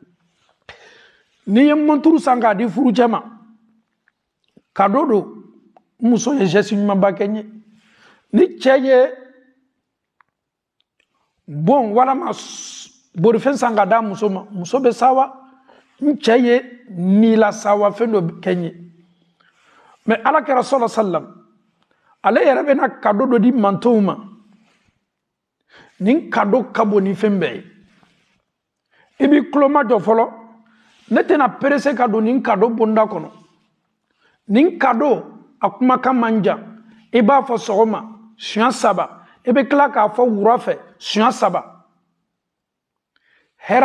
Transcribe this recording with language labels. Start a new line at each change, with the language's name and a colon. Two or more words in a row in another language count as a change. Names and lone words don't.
Bambara: n'i ye monturu san k'a di furucɛ ma cadeau don muso ye geste ɲumanba kɛ n ye ni cɛ ye bon walama borifɛn san ka d'a muso ma muso bɛ sawa n cɛ ye nilasawa fɛn dɔ kɛ n ye mais ala kɛra
Arabic: sallallahu alaihi wasallam
Bambara: ale yɛrɛ bɛna cadeau dɔ di mantonw ma nin cadeau ka bon ni fɛn bɛɛ ye i b'i kuloma jɔ fɔlɔ ne tɛna perese ka don nin cadeau bonda kɔnɔ nin cadeau a kumakan man jan i b'a fɔ sɔgɔma siɲɛ 3 i bɛ tila k'a fɔ wura fɛ siɲɛ 3 hɛrɛ